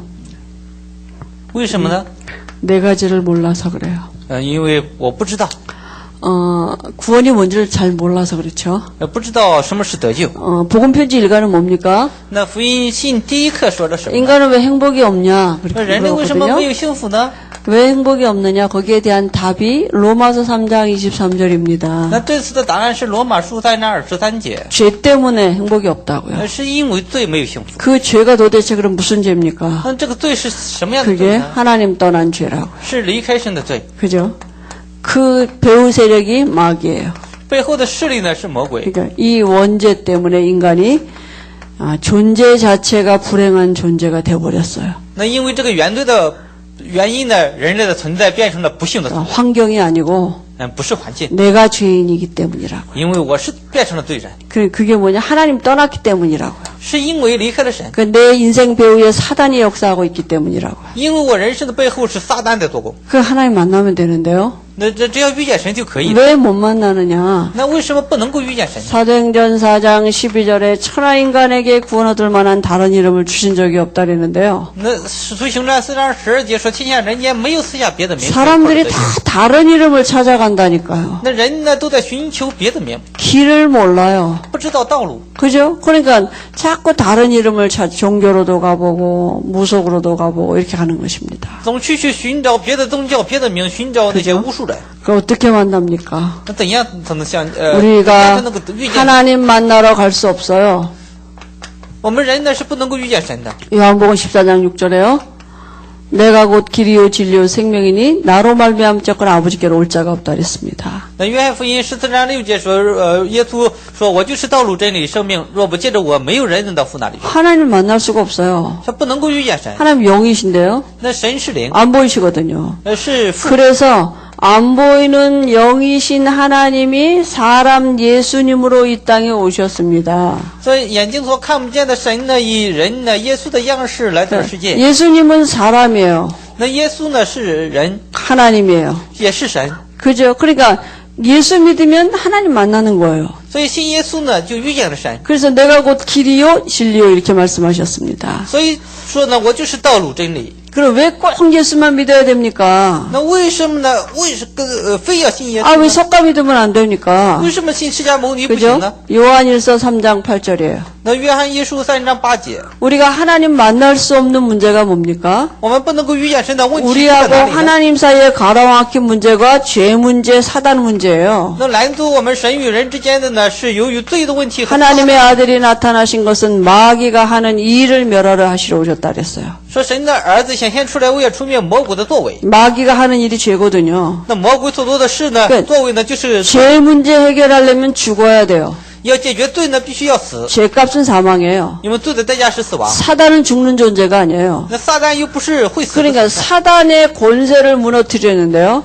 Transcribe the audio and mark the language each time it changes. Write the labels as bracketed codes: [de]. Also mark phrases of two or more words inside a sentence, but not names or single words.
[zh] 为什么呢？ [ko] 네 가지를 몰라서 그래요. [zh] 因为我不知道， [ko] 구원이 뭔지를 잘 몰라서 그렇죠. [zh] 不知道什么是得救。 [ko] 복음편지 1가는 뭡니까? [zh] 那福音信第一课说的什么呢？ [ko] 인간은 왜 행복이 없냐? [zh] 人类为什么没 [ko] 그렇거든요. [zh] 有幸福呢？ [ko] 왜 행복이 없느냐? 거기에 대한 답이 로마서 3장 23절입니다. [zh] 那这次的答案是罗马书3章23节， [ko] 죄 때문에 행복이 없다고요. [zh] 是因为罪没有幸福。 [ko] 그 죄가 도대체 그럼 무슨 죄입니까? [zh] 那这个罪是什么样的罪 [ko] 그게 [zh] 呢？ [ko] 하나님 떠난 죄라고. [zh] 是离开神的罪， [ko] 그죠? 그 배후 세력이 마귀예요. [zh] 背后的势力呢是魔鬼。 [ko] 그러니까 이 원죄 때문에 인간이 존재 자체가 불행한 존재가 되어버렸어요. [zh] 那因为这个原罪的原因呢，人类的存在变成了不幸的存在， [ko] 환경이 아니고 [zh] 不是环境， [ko] 내가 죄인이기 때문이라고. [zh] 因为我是变成了罪人， [ko] 그게 뭐냐? 하나님 떠났기 때문이라고요. [zh] 是因为离开了神， [ko] 내 인생 배후에 사단이 역사하고 있기 때문이라고요. [zh] 因为我人生的背后是撒旦在做工。 [ko] 그 하나님 만나면 되는데요. [zh] 那只要遇见神就可以了。 [ko] 왜 못 만나느냐? [zh] 那为什么不能够遇见神？ [ko] 사도행전 4장 12절에 천하 인간에게 구원 얻을 만한 다른 이름을 주신 적이 없다랬는데요. [zh] 那使徒行传4章12节说，天下人间没有赐下别的名。 [ko] 사람들이 다 다른 이름을 찾아간다니까요. [zh] 那人呢都在寻求别的名， [ko] 길을 몰라요. [zh] 不知道道路。 [ko] 그죠? 그러니까 자꾸 다른 이름을 종교로도 가보고 무속으로도 가보고 이렇게 가는 것입니다. [zh] 总去寻找别的宗教、别的名，寻找那些巫术人。 [ko] 그 어떻게 만납니까? [zh] 那怎样才能像 [ko] 우리가 [zh] 才能够遇见？ [ko] 하나님 만나러 갈 수 없어요. [zh] 我们人呢是不能够遇见神的。 [ko] 요한복음 14장 6절에요. 내가 곧 길이요 진리요 생명이니 나로 말미암 자꾸는 아버지께로 올 자가 없다 그랬습니다. [zh] 那约翰福音14章6节说，耶稣说：“我就是道路、真理、生命，若不借着我，没有人能到父那里去。 [ko] 하나님을 만날 수가 없어요. [zh] 他不能够遇见神。 [ko] 하나님 영이신데요. [zh] 那神是灵， [ko] 안 보이시거든요. [zh] 是父。 [ko] 그래서 안 보이는 영이신 하나님이 사람 예수님으로 이 땅에 오셨습니다. [zh] 所以眼睛所看不见的神呢，以人呢耶稣的样式来到世界。 [ko] 예수님은 사람이에요. [zh] 那耶稣呢是人， [ko] 하나님이에요. [zh] 也是神。 [ko] 그죠? 그러니까 예수 믿으면 하나님 만나는 거예요. [zh] 所以信耶稣呢就遇见了神。 [ko] 그래서 내가 곧 길이요 진리요 이렇게 말씀하셨습니다. [zh] 所以说呢，我就是道路、真理。 [ko] 그럼 왜 꼭 예수만 믿어야 됩니까? [zh] 那为什么呢？为什非要信耶稣 아, 呢？ [ko] 왜 석가 믿으면 안 됩니까? [zh] 为什么信释迦牟尼不行 [ko] 그죠? [zh] 呢？ [ko] 요한일서 3장 8절이에요. [zh] 那约翰一书3章8节， [ko] 우리가 하나님 만날 수 없는 문제가 뭡니까? [zh] 我们不能够遇见神的问题是在 [ko] 우리하고 [zh] 哪里呢？ [ko] 하나님 사이에 가로막힌 문제가 죄 문제, 사단 문제예요. [zh] 那拦阻我们神与人之间的呢，是由于罪的问题和 [ko] 하나님의 아들이 나타나신 것은 마귀가 하는 이 일을 멸하려 하시러 오셨다 그랬어요. [zh] 说神的儿子显现出来，为了除灭魔鬼的作为。 [ko] 마귀가 하는 일이 죄거든요. [zh] 那魔鬼所做的事呢，对作为呢，就是 [ko] 죄 문제 해결하려면 죽어야 돼요. [zh] 要解决罪呢，必须要死， [ko] 죄값은 사망이에요. [zh] 因为罪的代价是死亡。 [ko] 사단은 죽는 존재가 아니에요. [zh] 那撒旦又不是会死的， [ko] 그러니까 사단의 권세를 무너뜨리는데요.